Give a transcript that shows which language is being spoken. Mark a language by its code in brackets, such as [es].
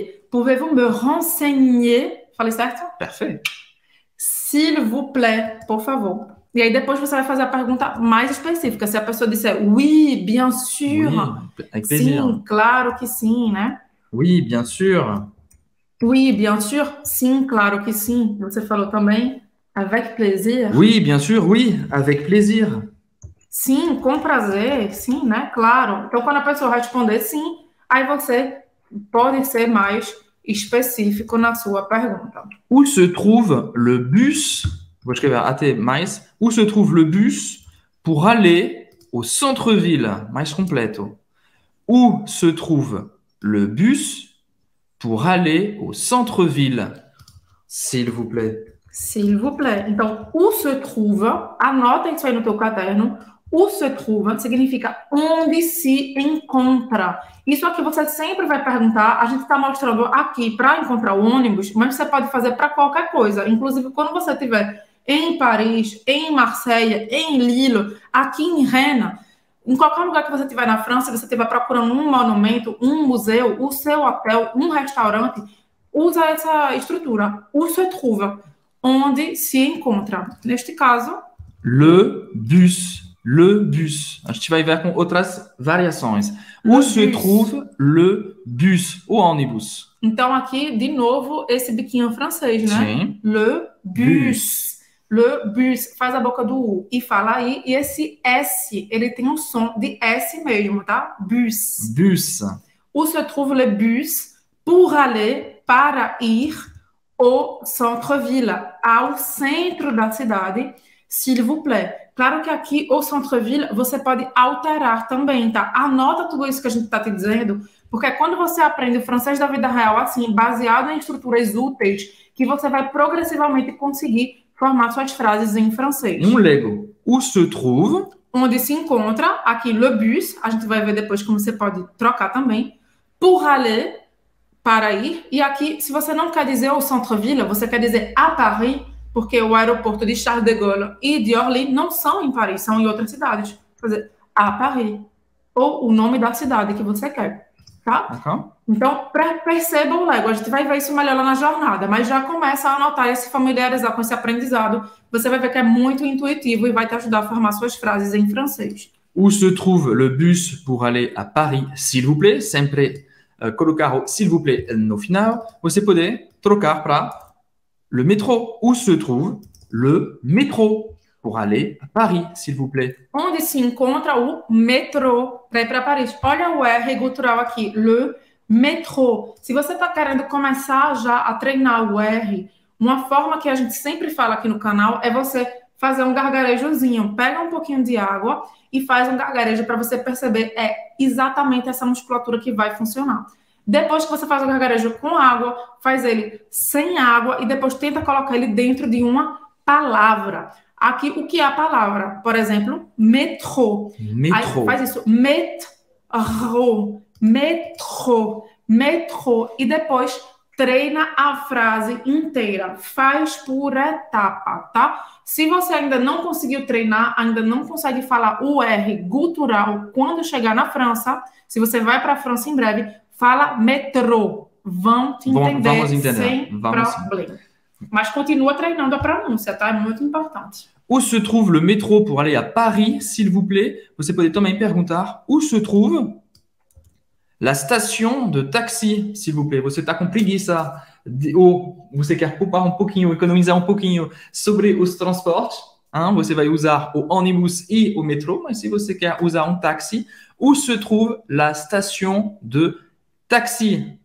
[fr] Pouvez-vous me renseigner? [pt] Falei certo? Perfeito. [fr] S'il vous plaît, [pt] por favor. E aí depois você vai fazer a pergunta mais específica. Se a pessoa disser [fr] oui, bien sûr. Oui, avec plaisir. [pt] Sim, claro que sim, né? [fr] Oui, bien sûr. Oui, bien sûr. [pt] Sim, claro que sim. Você falou também [fr] avec plaisir. Oui, bien sûr, oui, avec plaisir. [pt] Sim, com prazer. Sim, né? Claro. Então, quando a pessoa responder sim, aí você pode ser mais específico na sua pergunta. [fr] Où se trouve le bus? [pt] Vou escrever até mais. [fr] Où se trouve le bus pour aller au centre-ville? [pt] Mais completo. [fr] Où se trouve le bus pour aller au centre-ville? S'il vous plaît. S'il vous plaît. [pt] Então, [fr] où se trouve, [pt] anota isso aí no teu caderno. [fr] Où se trouve [pt] significa onde se encontra. Isso aqui você sempre vai perguntar. A gente está mostrando aqui para encontrar o ônibus, mas você pode fazer para qualquer coisa. Inclusive, quando você estiver em Paris, em Marseille, em Lille, aqui em Rennes, em qualquer lugar que você estiver na França, você estiver procurando um monumento, um museu, o seu hotel, um restaurante, usa essa estrutura. [fr] Où se trouve? [pt] Onde se encontra. Neste caso... [fr] Le bus. Le bus. [pt] A gente vai ver com outras variações. [fr] Où se trouve le bus? O ônibus. [pt] Então, aqui, de novo, esse biquinho francês, né? Sim. [fr] Le bus. le bus, [pt] faz a boca do U e fala aí. E esse S, ele tem um som de S mesmo, tá? [fr] Bus. Bus. Où se trouve le bus pour aller, [pt] para ir [fr] au centre-ville, [pt] ao centro da cidade, [fr] s'il vous plaît. [pt] Claro que aqui, o centre-ville, você pode alterar também, tá? Anota tudo isso que a gente tá te dizendo, porque quando você aprende o francês da vida real, assim, baseado em estruturas úteis, que você vai progressivamente conseguir formar suas frases em francês. Um Lego. [fr] Où se trouve? [pt] Onde se encontra, aqui, [fr] le bus, [pt] a gente vai ver depois como você pode trocar também, [fr] pour aller, [pt] para ir, e aqui, se você não quer dizer o centre-ville, você quer dizer [fr] à Paris, [pt] porque o aeroporto de Charles de Gaulle e de Orly não são em Paris, são em outras cidades. Quer dizer, [fr] à Paris, [pt] ou o nome da cidade que você quer, tá? [fr] D'accord. [pt] Então, perceba o Lego, a gente vai ver isso melhor lá na jornada, mas já começa a anotar e a se familiarizar com esse aprendizado, você vai ver que é muito intuitivo e vai te ajudar a formar suas frases em francês. [fr] Où se trouve le bus pour aller à Paris, s'il vous plaît? [pt] Sempre colocar o s'il vous plaît no final. Você pode trocar para [fr] le métro. Où se trouve le métro pour aller à Paris, s'il vous plaît? [pt] Onde se encontra o metrô para ir para Paris. Olha o R gutural aqui, [fr] le métro. [pt] Se você está querendo começar já a treinar o R, uma forma que a gente sempre fala aqui no canal é você fazer um gargarejozinho. Pega um pouquinho de água e faz um gargarejo para você perceber exatamente essa musculatura que vai funcionar. Depois que você faz o gargarejo com água, faz ele sem água e depois tenta colocar ele dentro de uma palavra. Aqui, o que é a palavra? Por exemplo, metrô. [fr] Métro. [pt] Aí faz isso, metrô, metrô, metrô. E depois treina a frase inteira. Faz por etapa, tá? Se você ainda não conseguiu treinar, ainda não consegue falar o R gutural quando chegar na França, se você vai para a França em breve, fala metrô. Vão te entender, vamos entender. sem problema. Mas continua treinando a pronúncia, tá? É muito importante. [fr] Où se trouve le métro pour aller à Paris, s'il vous plaît? [pt] Você pode também perguntar [fr] où se trouve la station de taxi, s'il vous plaît. [pt] Você está com preguiça ou você quer poupar um pouquinho, economizar um pouquinho sobre os transportes, hein? Você vai usar o ônibus e o metrô, mas se você quer usar um táxi, [fr] où se trouve la station de taxi?